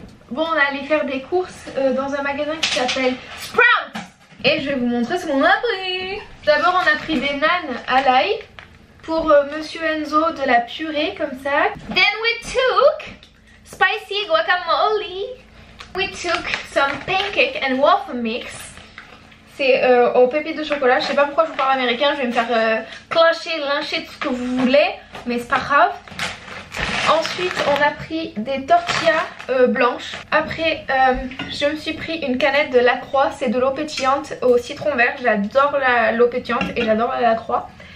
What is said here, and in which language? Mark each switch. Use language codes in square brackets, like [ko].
[fr] Bon, on est allé faire des courses dans un magasin qui s'appelle Sprout. Et je vais vous montrer ce qu'on a pris. D'abord on a pris des nanes à l'ail. Pour Monsieur Enzo de la purée comme ça. [en] Then we took spicy guacamole. We took some pancake and waffle mix. [fr] C'est aux pépites de chocolat. Je sais pas pourquoi je vous parle américain. Je vais me faire clasher, lyncher, tout ce que vous voulez. Mais c'est pas grave. Ensuite on a pris des tortillas blanches. Après je me suis pris une canette de Lacroix. C'est de l'eau pétillante au citron vert. J'adore l'eau pétillante et j'adore la Lacroix.